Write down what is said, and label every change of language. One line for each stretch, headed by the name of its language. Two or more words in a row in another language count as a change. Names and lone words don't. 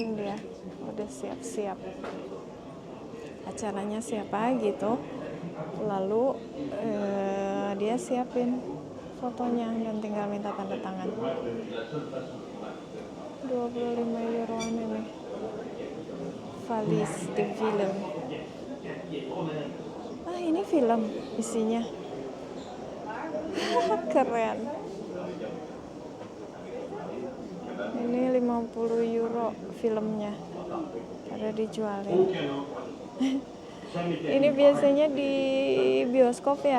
Indonesian: Dia udah siap-siap acaranya siapa gitu, lalu dia siapin fotonya dan tinggal minta tanda tangan. 25 euroan ini.
French: Valise de film.
Indonesian: Ini film isinya. Keren. Ini 50 euro filmnya. Ada dijualin. Ini biasanya di bioskop ya.